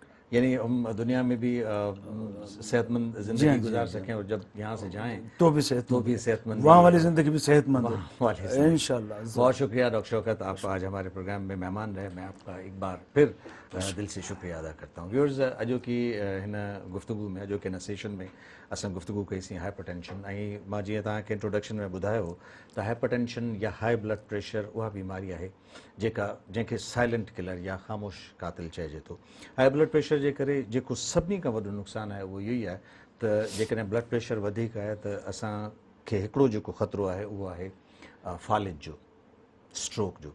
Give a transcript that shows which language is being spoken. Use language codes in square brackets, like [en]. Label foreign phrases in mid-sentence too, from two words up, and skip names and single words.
[ur] یعنی ہم دنیا میں بھی صحت مند زندگی گزار سکیں, اور جب یہاں سے جائیں تو بھی صحت مند, وہاں والی زندگی بھی صحت مند ہو انشاءاللہ. بہت شکریہ ڈاکٹر شوکت, آپ آج ہمارے پروگرام میں مہمان رہے. میں آپ کا ایک بار پھر دل سے شکریہ ادا کرتا ہوں. [sd] ویورز, اجو کی हिन गुफ़्तगू में, अॼोके हिन सेशन में असां गुफ़्तगू कईसीं हाइपरटेंशन. ऐं मां जीअं तव्हांखे इंट्रोडक्शन में ॿुधायो त हाइपरटेंशन या [en] high blood pressure [sd] उहा बीमारी आहे जंहिंखे [en] silent killer [sd] या ख़ामोश कातिल चइजे थो. [en] high blood pressure [sd] जे करे जेको सभिनी खां वॾो नुक़सानु आहे उहो इहो ई आहे त जेकॾहिं [en] blood pressure [sd] वधीक आहे त असांखे हिकिड़ो जेको ख़तरो आहे उहो आहे फालिज जो, स्ट्रोक जो.